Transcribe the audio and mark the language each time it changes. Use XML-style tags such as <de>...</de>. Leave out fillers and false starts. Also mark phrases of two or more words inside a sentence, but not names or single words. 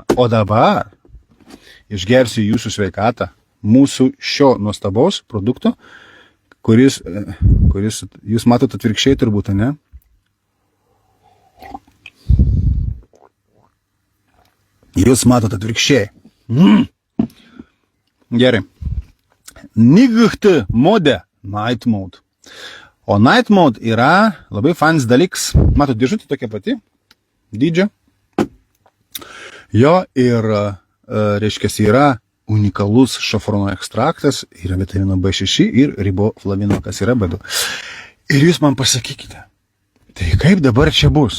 <lt>O dabar išgersiu jūsų sveikatą mūsų šio nuostabaus produkto, kuris jūs matot atvirkščiai turbūt, ne? Jūs matot atvirkščiai. Gerai.</lt> <en>Night mode. Night mode.</en> <lt>O</lt> <en>night mode</en> <lt>yra labai fans dalyks. Matot, dėžutė tokia pati. Dydžio. Jo ir, reiškia, yra unikalus šafrono ekstraktas, yra vitamino B6 ir riboflavino, kas yra B2. Ir jūs man pasakykite, tai kaip dabar čia bus?</lt>